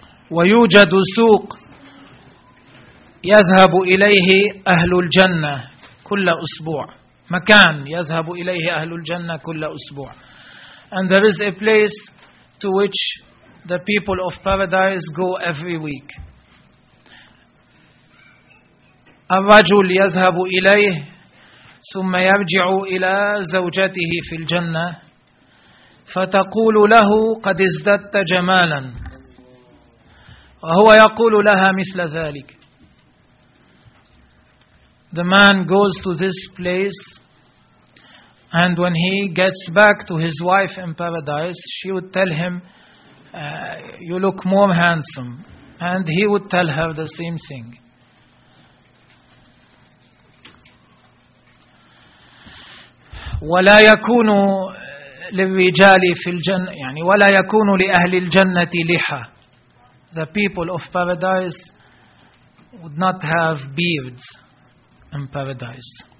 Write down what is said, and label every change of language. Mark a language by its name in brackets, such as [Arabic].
[Arabic] ويوجد سوق يذهب إليه أهل الجنة كل أسبوع. مكان يذهب إليه أهل الجنة كل أسبوع. [English] And there is a place to which the people of paradise go every week. [Arabic] الرجل يذهب إليه ثم يرجع إلى زوجته في الجنة فتقول له قد ازددت جمالا وهو يقول لها مثل ذلك. [English] The man goes to this place and when he gets back to his wife in paradise she would tell him you look more handsome and he would tell her the same thing. [Arabic] ولا يكون للرجال في الجنة يعني ولا يكون لأهل الجنة لحى. [English] The people of paradise would not have beards in paradise.